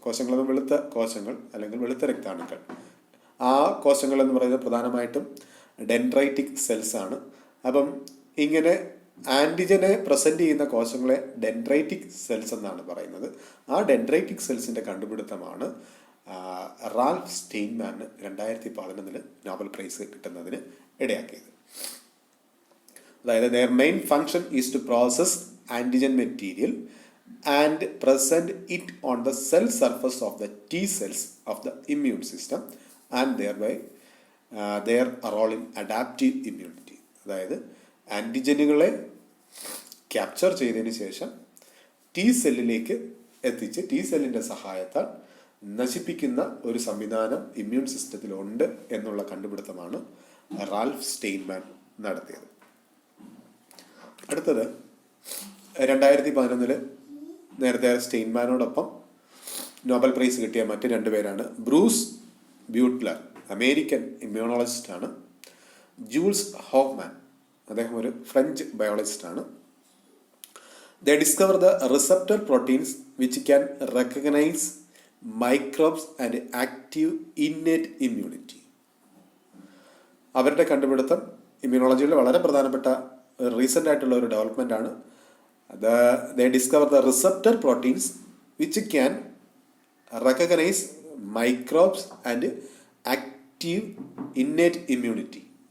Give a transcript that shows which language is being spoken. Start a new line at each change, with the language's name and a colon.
Malayalam: കോശങ്ങൾ വെളുത്ത കോശങ്ങൾ അല്ലെങ്കിൽ വെളുത്ത രക്താണുക്കൾ. ആ കോശങ്ങൾ എന്ന് പറയുന്നത് പ്രധാനമായിട്ടും ഡെൻഡ്രൈറ്റിക് സെൽസ് ആണ്. അപ്പം ഇങ്ങനെ ആൻറ്റിജനെ പ്രസൻറ്റ് ചെയ്യുന്ന കോശങ്ങളെ ഡെൻഡ്രൈറ്റിക് സെൽസ് എന്നാണ് പറയുന്നത്. ആ ഡെൻഡ്രൈറ്റിക് സെൽസിൻ്റെ കണ്ടുപിടുത്തമാണ് റാൽഫ് സ്റ്റെയിൻമാന് 2011 നോബൽ പ്രൈസ് കിട്ടുന്നതിന് ഇടയാക്കിയത്.
English: അതായത് their main function is to process antigen material and present it on the cell surface of the T cells of the immune system and thereby their role in adaptive immunity.
Malayalam: അതായത് ആൻറ്റിജനുകളെ capture ചെയ്തതിന് ശേഷം T സെല്ലിലേക്ക് എത്തിച്ച് T സെല്ലിൻ്റെ സഹായത്താൽ നശിപ്പിക്കുന്ന ഒരു സംവിധാനം immune സിസ്റ്റത്തിലുണ്ട് എന്നുള്ള കണ്ടുപിടുത്തമാണ് റാൽഫ് സ്റ്റെയിൻമാൻ നടത്തിയത്. അടുത്തത് 2011 നേരത്തെ സ്റ്റെയിൻമാനോടൊപ്പം നോബൽ പ്രൈസ് കിട്ടിയ മറ്റ് 2 പേരാണ്. Bruce ബ്യൂട്ട്ലർ, American ഇമ്മ്യൂണോളജിസ്റ്റാണ്. ജൂൾസ് ഹോഫ്മാൻ, അദ്ദേഹം ഒരു French ബയോളജിസ്റ്റാണ്.
English: They discover the receptor proteins which can recognize microbes and active innate immunity.
Malayalam: അവരുടെ കണ്ടുപിടുത്തം ഇമ്മ്യൂണോളജിയിൽ വളരെ പ്രധാനപ്പെട്ട റീസെൻ്റ് ആയിട്ടുള്ള ഒരു ഡെവലപ്മെൻ്റ് ആണ്.
English: They discover the receptor proteins which can recognise microbes and active innate immunity.